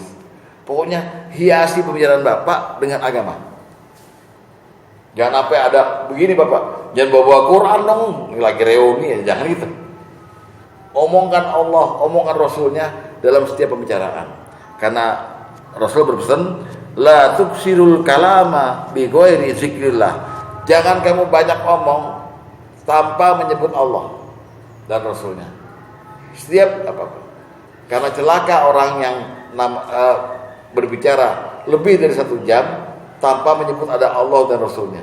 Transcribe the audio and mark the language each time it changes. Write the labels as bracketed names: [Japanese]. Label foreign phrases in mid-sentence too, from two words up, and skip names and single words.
[Indonesian] Pokoknya hiasi pembicaraan bapak dengan agama. Jangan sampai ada begini bapak, jangan bawa Quran dong, ini lagi reuni ya, jangan gitu. Omongkan Allah, omongkan Rasulnya dalam setiap pembicaraan. Karena Rasul berpesan, [Arabic] لا تكثروا الكلام بغير ذكر الله. [Indonesian] Jangan kamu banyak omong tanpa menyebut Allah dan Rasulnya. Setiap apa-apa. Karena celaka orang yang berbicara lebih dari 1 jam tanpa menyebut ada Allah dan Rasulnya.